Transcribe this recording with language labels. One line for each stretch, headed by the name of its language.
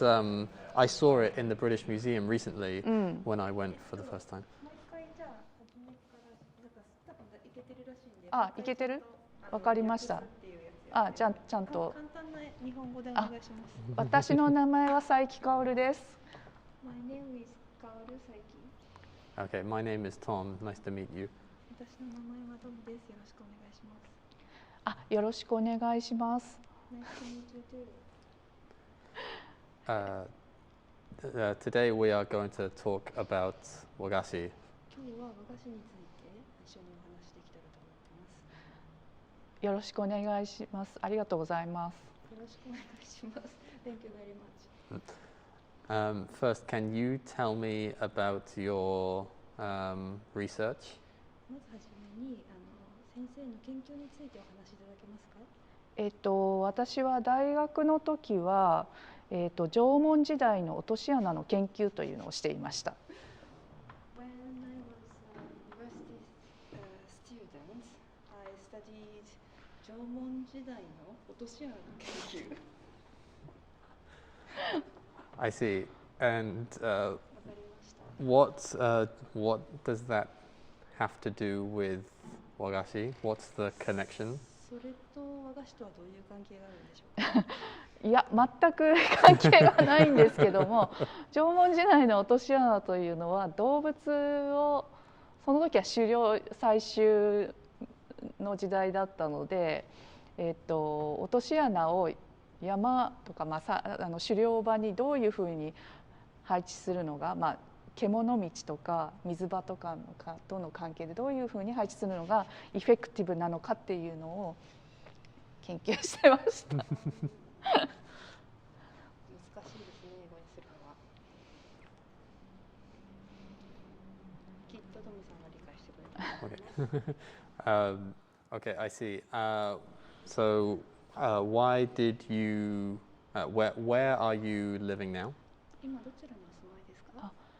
English: I saw it in the British Museum recently when I went for the first time.
Japanese: もう一回じゃあ初めからなんか多分いけてるらしいんで。あ、いけてる？わかりました。あ、ちゃんと。簡単な日本語でお願いします。私の名前は佐伯香織です。
English: My name is カオルサイキ。 Okay, my name is Tom. Nice to meet you.
Japanese: 私の名前はトムです。よろしくお願いします。あ、よろしくお願いします。
English: Nice to meet you too. Today we are going to talk about wagashi.
Japanese: 今日は和菓子について一緒にお話しできたらと思ってます。よろしくお願いします。ありがとうございます。よろしくお願いします。
English: Thank you very much. First, can you tell me about your research?
Japanese: まずはじめに先生の研究についてお話しいただけますか？私は大学の時は、縄文時代の落とし穴の研究というのをしていました。
English: When I was a university student, I studied
Japanese: 縄文時代の落とし穴の研究。
English: I see. And
Japanese: わかりました。
English: what does that have to do with wagashi? What's the connection?
Japanese: それと和菓子とはどういう関係があるんでしょうか？いや、全く関係はないんですけども、縄文時代の落とし穴というのは動物をその時は採集の時代だったので、落とし穴を山とか、狩猟場にどういうふうに配置するのが、獣道とか水場とかとの関係でどういうふうに配置するのがエフェクティブなのかっていうのを研究してました。難しいですね、英語にするのは。きっとトムさんが理解してくれる。
English: Okay, I see. So, why did you? Where are you living now?
Japanese: 今どちらにお住まいですか？